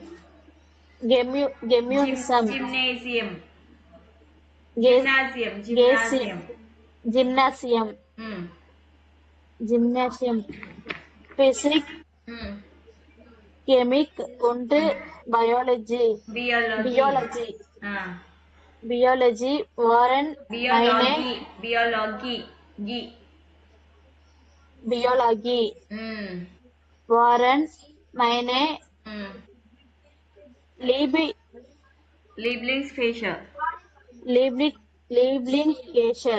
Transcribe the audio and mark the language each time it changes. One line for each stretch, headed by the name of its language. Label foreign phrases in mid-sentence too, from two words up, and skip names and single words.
German: Gymnasium. Gymnasium. Gymnasium. Gymnasium. Gymnasium. ம் Gymnasium. Physik, ம் Chemik und Biology. Biologie. Biology. ஆ Biology waren meine Biologie. Gi. Biologie ம் waren meine ம் Liebe Lieblingsfächer. Lieblingsfächer.